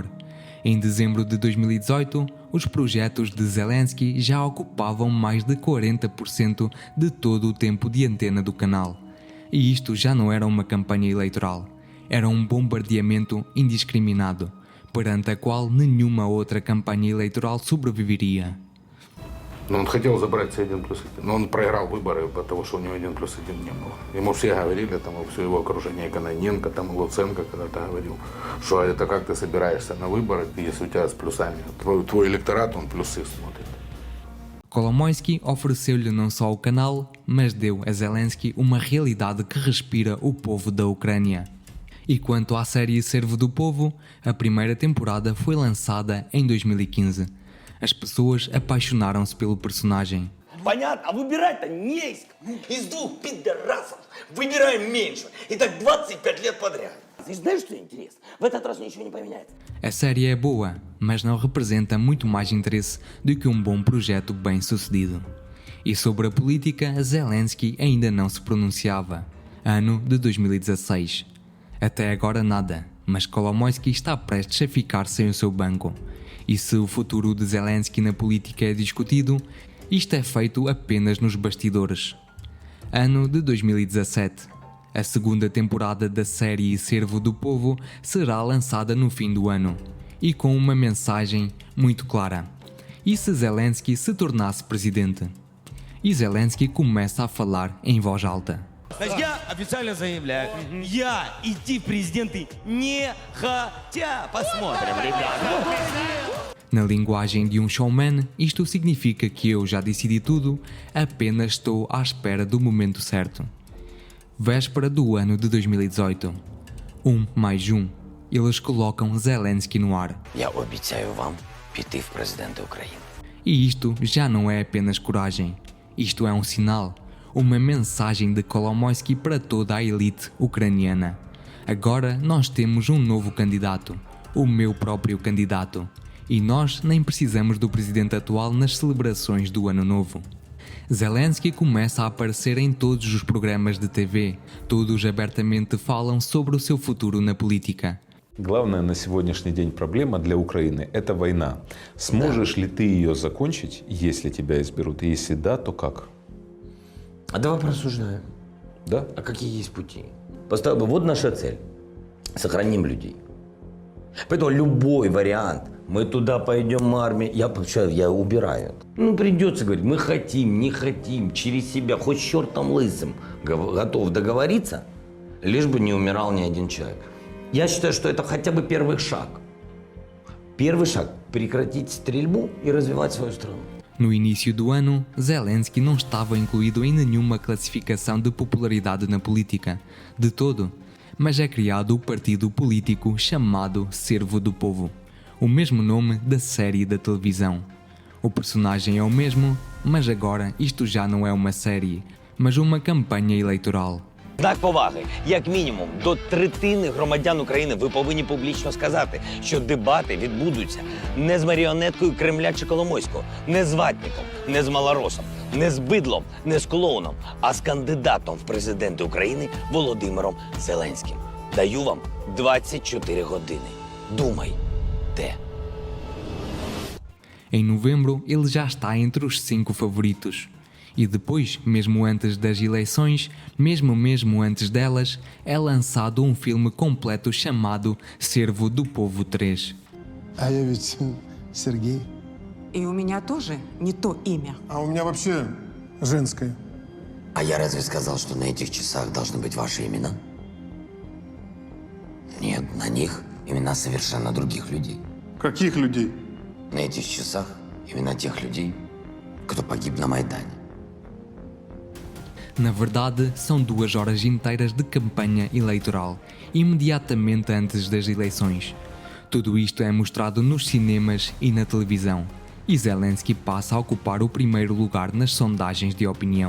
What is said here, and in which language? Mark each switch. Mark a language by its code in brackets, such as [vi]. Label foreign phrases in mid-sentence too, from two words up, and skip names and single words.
[pt] Em dezembro de 2018, os projetos de Zelensky já ocupavam mais de 40% de todo o tempo de antena do canal. E isto já não era uma campanha eleitoral, era um bombardeamento indiscriminado, perante a qual nenhuma outra campanha eleitoral sobreviveria. [ru] Но он хотел забрать C1+1, но он проиграл выборы, потому что у него 1+1 не было. Ему все говорили, там, все его окружение, Кононенко, там, Луценко когда-то говорил, что это как ты собираешься на выборы, если у тебя с плюсами. Твой электорат, он плюсы смотрит. [pt] Kolomoisky ofereceu-lhe não só o canal, mas deu a Zelensky uma realidade que respira o povo da Ucrânia. E quanto à série Servo do Povo, a primeira temporada foi lançada em 2015. As pessoas apaixonaram-se pelo personagem. [ru] Понятно, а выбирать-то не из кого. Из двух пидорасов выбираем меньше. И так 25 лет подряд. И знаешь, что интересно? В этот раз ничего не поменяется. [pt] A série é boa, mas não representa muito mais interesse do que um bom projeto bem-sucedido. E sobre a política, Zelensky ainda não se pronunciava. Ano de 2016. Até agora nada, mas Kolomoisky está prestes a ficar sem o seu banco. E se o futuro de Zelensky na política é discutido, isto é feito apenas nos bastidores. Ano de 2017. A segunda temporada da série Servo do Povo será lançada no fim do ano, e com uma mensagem muito clara. E se Zelensky se tornasse presidente? e Zelensky começa a falar em voz alta. [ru] Значит, я официально заявляю, я идти в президенты не хотя. Посмотрим, ребята. [pt] Na linguagem de um showman, isto significa que eu já decidi tudo, apenas estou à espera do momento certo. Véspera do ano de 2018. 1+1. Eles colocam Zelensky no ar. [uk] Я обіцяю вам піти в президенти України. [pt] E isto já não é apenas coragem. Isto é um sinal, uma mensagem de Kolomoisky para toda a elite ucraniana. Agora nós temos um novo candidato, o meu próprio candidato. E nós nem precisamos do presidente atual nas celebrações do Ano Novo. Zelensky começa a aparecer em todos os programas de TV. Todos abertamente falam sobre o seu futuro na política. [ru] Главная на сегодняшний день проблема для Украины – это война. Сможешь ли ты ее закончить, если тебя изберут? И если да, то как? А давай порассуждаем. Да? А какие есть пути? Поставил бы, вот наша цель. Сохраним людей. Поэтому любой вариант, мы туда пойдем, армия, я убираю. Ну, придется говорить, мы хотим, не хотим, через себя, хоть чертом лысым, готов договориться, лишь бы не умирал ни один человек. Я считаю, что это хотя бы первый шаг. Первый шаг – прекратить стрельбу и развивать свою страну. [pt] No início do ano, Zelensky não estava incluído em nenhuma classificação de popularidade na política, de todo, mas é criado o partido político chamado Servo do Povo, o mesmo nome da série da televisão. O personagem é o mesmo, mas agora isto já não é uma série, mas uma campanha eleitoral. [uk] Знак поваги, як мінімум, до третини громадян України ви повинні публічно сказати, що дебати відбудуться не з маріонеткою Кремля чи Коломойського, не з ватником, не з малоросом, не з бидлом, не з клоуном, а з кандидатом в президенти України Володимиром Зеленським. Даю вам 24 години. Думайте. [pt] Em novembro, ele já está entre os 5 favoritos. E depois, mesmo antes das eleições, mesmo antes delas, é lançado um filme completo chamado Servo do Povo 3. [ru] А я ведь Сергей. И у меня тоже не то имя. А у меня вообще женское. А я разве сказал, что на этих часах должны быть ваши имена? Нет, на них имена совершенно других людей. Каких людей? На этих часах имена тех людей, кто погиб на Майдане. [pt] Na verdade, são 2 horas inteiras de campanha eleitoral, imediatamente antes das eleições. Tudo isto é mostrado nos cinemas e na televisão, e Zelensky passa a ocupar o primeiro lugar nas sondagens de opinião.